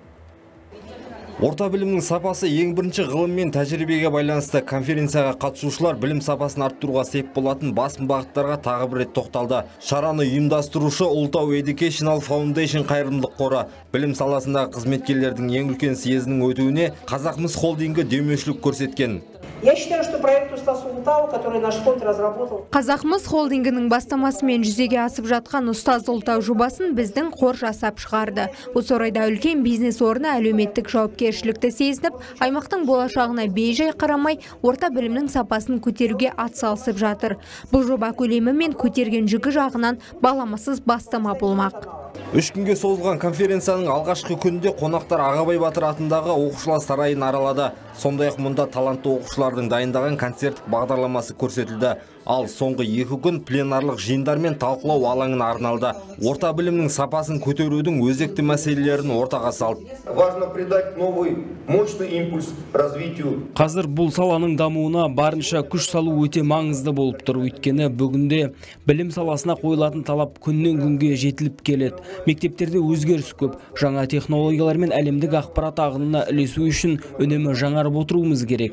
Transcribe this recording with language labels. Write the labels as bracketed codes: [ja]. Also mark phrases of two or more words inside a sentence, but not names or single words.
[kk] Орта білімнің сапасы ең бірінші ғылым мен тәжірибеге байланысты. Конференцияға қатысушылар білім сапасын арттыруға сеп болатын басым бағыттарға тағы бір рет тоқталды. Шараны ұйымдастырушы Ultau Educational Foundation қайырымдылық қоры білім саласындағы қызметкерлердің ең үлкен съезінің өтуіне Қазақмыс холдингі демеушілік көрсеткен. [ru] Я считаю, что проект Устаз Ултау, который наш фонд разработал. [kk] Қазақмыс холдингінің бастамасымен жүзеге асып жатқан Устаз Ултау жобасын біздің қор жасап шығарды. Осы орайда үлкен бизнес орны әлеуметтік жауапкершілікті сезініп, аймақтың болашағына бей-жай қарамай, орта білімнің сапасын көтеруге атсалысып жатыр. Бұл жоба көлемі мен көтерген жүгі жағынан баламасыз бастама болмақ. 3 күнге созылған конференцияның алғашқы күнінде қонақтар Ағабай Батыр атындағы оқушылар сарайын аралады. Сондай-ақ мұнда талантты оқушылардың дайындаған концерттік бағдарламасы көрсетілді. Ал соңғы 2 күн пленарлық жиындар мен талқылау алаңын арналды. Орта білімнің сапасын көтерудің өзекті мәселелерін ортаға салды. [ru] Важно придать новый мощный импульс развитию. [kk] Қазір бұл саланың дамуына барынша күш салу өте маңызды болып тұр. Өйткені бүгінде білім саласына қойылатын талап күннен күнге жетіліп келеді. Мектептерде өзгеріс көп. Жаңа технологиялар мен әлемдік ақпарат ағынына ілесу үшін үнемі жаңарып отыруымыз керек.